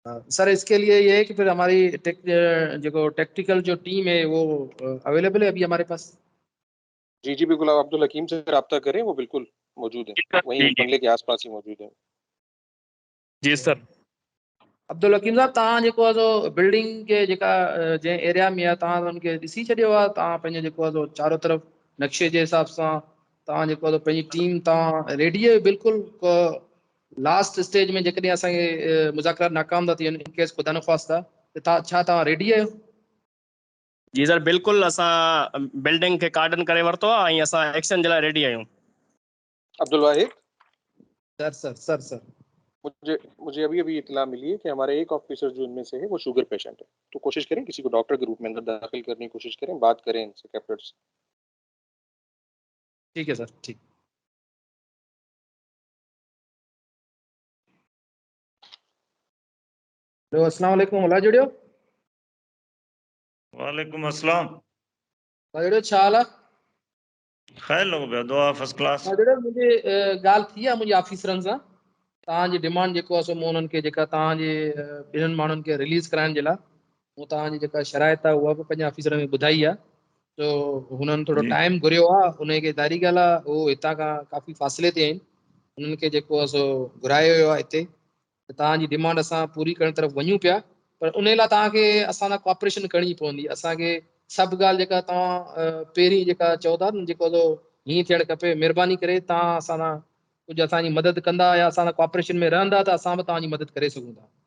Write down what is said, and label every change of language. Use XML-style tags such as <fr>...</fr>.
<hi>Sir इसके लिए ये है कि फिर हमारी जो टेक्निकल जो टीम है वो अवेलेबल है अभी हमारे पास? जी जी बिल्कुल, आप अब्दुल हकीम से रब्ता करें, वो बिल्कुल मौजूद है, वहीं बंगले के आसपास ही मौजूद है। जी सर।</hi> <sd>अब्दुल हकीम साहब, तव्हां जेको आहे सो बिल्डिंग के जेका जंहिं एरिया में आहे तव्हां उनखे ॾिसी छॾियो आहे? तव्हां पंहिंजो जेको आहे सो चारों तरफ़ नक्शे जे हिसाब सां तव्हां जेको आहे सो पंहिंजी टीम तव्हां रेडी आहे बिल्कुलु? लास्ट स्टेज में जेकॾहिं असांखे मुज़ाकरात नाकाम था थियनि, इन केस ख़ुदा न ख़्वास्ता, त तव्हां रेडी आहियो? जी सर बिल्कुलु, असां बिल्डिंग खे कार्डन करे वरितो आहे ऐं असां एक्शन जे लाइ रेडी आहियूं। अब्दुल वाहिद</sd> <hi>सर सर सर सर मुझे अभी अभी इतला मिली है कि हमारे एक ऑफिसर जो इनमें से है वो शुगर पेशेंट है, तो कोशिश करें किसी को डॉक्टर के रूप में अंदर दाखिल करने की कोशिश करें, बात करें इनसे, कैप्टन से। ठीक है सर, ठीक।</hi> <sd>हेलो अस्सलाम वालेकुम, अला जुड़ियो? वालेकुम अस्सलाम। जुड़ियो, छा हाल आहे? ख़ैर लॻो पियो, दुआ फर्स्ट क्लास। मुंहिंजी ॻाल्हि थी आहे मुंहिंजे ऑफिसरनि सां। तव्हांजी डिमांड जेको आहे सो मूं उन्हनि खे जेका तव्हांजे ॿिन्हिनि माण्हुनि खे रिलीज़ कराइण जे लाइ मूं तव्हांजी जेका शराइत आहे उहा बि पंहिंजे ऑफिसरनि खे ॿुधाई आहे। तो हुननि थोरो टाइम घुरियो आहे, उनखे दारी ॻाल्हि आहे उहो हितां खां काफ़ी फ़ासिले ते आहिनि, उन्हनि खे जेको आहे सो घुरायो वियो आहे हिते। त तव्हांजी डिमांड असां पूरी करण तरफ़ वञूं पिया, पर उन लाइ तव्हांखे असां सां कोऑपरेशन करणी पवंदी। असांखे सभु ॻाल्हि जेका तव्हां पहिरीं जेका चओ था न जेको हीअं थियणु खपे, महिरबानी करे तव्हां असां सां कुझु असांजी मदद कंदा या असां सां कोऑपरेशन में रहंदा त असां बि तव्हांजी मदद करे सघूं था।</sd>